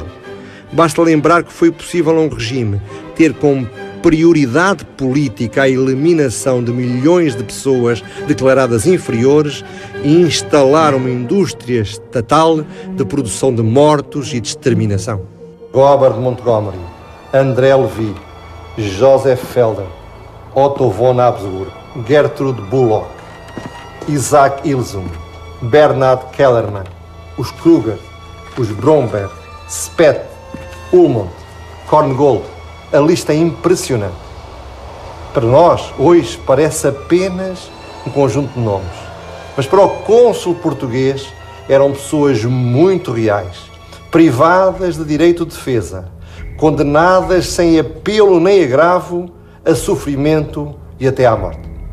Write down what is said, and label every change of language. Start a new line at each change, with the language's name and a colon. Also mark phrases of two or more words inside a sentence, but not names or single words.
Portuguese: Basta lembrar que foi possível a um regime ter como prioridade política a eliminação de milhões de pessoas declaradas inferiores e instalar uma indústria estatal de produção de mortos e de exterminação. Robert Montgomery, André Levy, Joseph Felder, Otto von Habsburg, Gertrude Bullock, Isaac Ilsum, Bernhard Kellermann, os Kruger, os Bromberg, Speth, Ullmann, Korngold. A lista é impressionante. Para nós, hoje, parece apenas um conjunto de nomes. Mas para o cônsul português, eram pessoas muito reais, privadas de direito de defesa, condenadas sem apelo nem agravo a sofrimento e até à morte.